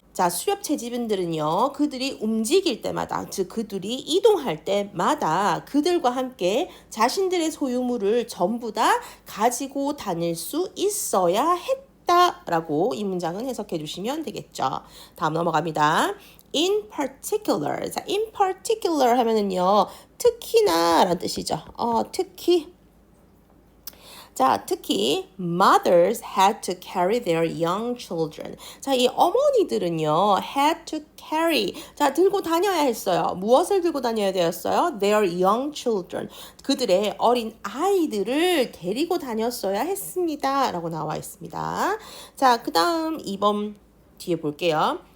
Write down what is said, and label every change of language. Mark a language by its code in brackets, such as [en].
[ko] 자, 수렵 채집인들은요, 그들이 움직일 때마다, 즉 그들이 이동할 때마다 그들과 함께 자신들의 소유물을 전부 다 가지고 다닐 수 있어야 했다. 라고 이 문장은 해석해 주시면 되겠죠. 다음 넘어갑니다. [en] In particular. [ko] 자, in particular 하면은요, 특히나 라는 뜻이죠. 특히. 자, 특히 [en] mothers had to carry their young children. [ko] 자, 이 어머니들은요, [en] had to carry. [ko] 자, 들고 다녀야 했어요. 무엇을 들고 다녀야 되었어요? [en] Their young children. [ko] 그들의 어린 아이들을 데리고 다녔어야 했습니다. 라고 나와 있습니다. 자, 그 다음 2번 뒤에 볼게요.